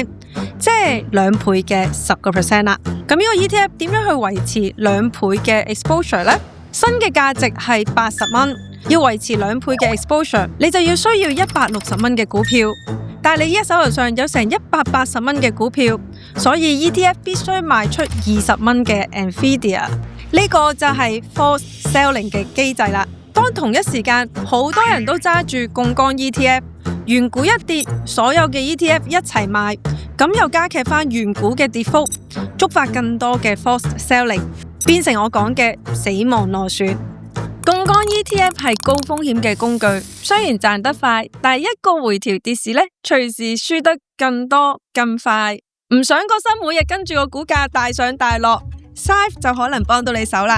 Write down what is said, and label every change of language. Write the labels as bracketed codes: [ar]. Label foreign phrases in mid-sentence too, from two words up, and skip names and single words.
[yue] 即係2倍嘅10% 啦。咁呢個 ETF 點樣去維持2倍嘅 exposure 呢？新嘅價值係80蚊，要維持2倍嘅 exposure， 你就要需要160蚊嘅股票。但係你依家手頭上有成180蚊嘅股票，所以 ETF 必須賣出20蚊嘅 Nvidia， 呢個就係 [en] forced selling [yue] 嘅機制啦。當同一時間好多人都揸住槓桿 ETF， 原股一跌，所有嘅 ETF 一齊賣，咁又加劇翻原股嘅跌幅，觸發更多嘅 [en] forced selling， [yue] 變成我講嘅死亡螺旋。槓桿 ETF 係高風險嘅工具，雖然賺得快，但係一個回調跌市呢，隨時輸得更多更快。唔想個心每日跟住個股價大上大落， Syfe 就可能幫到你手啦。